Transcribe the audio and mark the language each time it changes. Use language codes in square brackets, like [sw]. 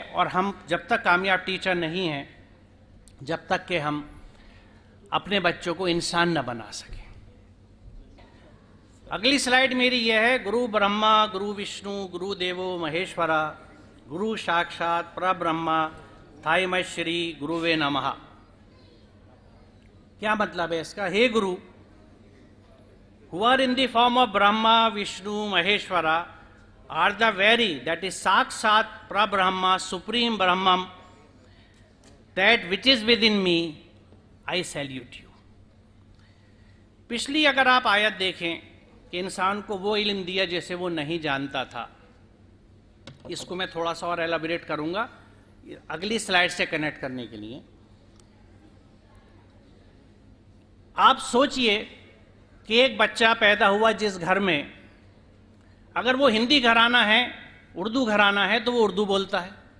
[hi] और हम जब तक कामयाब टीचर नहीं हैं, जब तक कि हम अपने बच्चों को इंसान न बना सकें। अगली स्लाइड मेरी यह है, [sa] गुरु ब्रह्मा गुरु विष्णु गुरु देवो महेश्वरा गुरु साक्षात परब्रह्मा थाई श्री गुरुवे नमः। [hi] क्या मतलब है इसका? [sa] हे गुरु, [en] who are in the form of Brahma, Vishnu, Maheshwara, are the very, that is Sakshat Prabrahma, Supreme Brahman, that which is within me, I salute you. [hi] पिछली अगर आप आयत देखें कि इंसान को वो इल्म दिया जैसे वो नहीं जानता था, इसको मैं थोड़ा सा और एलाबोरेट करूंगा अगली स्लाइड से कनेक्ट करने के लिए। आप सोचिए कि एक बच्चा पैदा हुआ जिस घर में, अगर वो हिंदी घराना है, उर्दू घराना है, तो वो उर्दू बोलता है।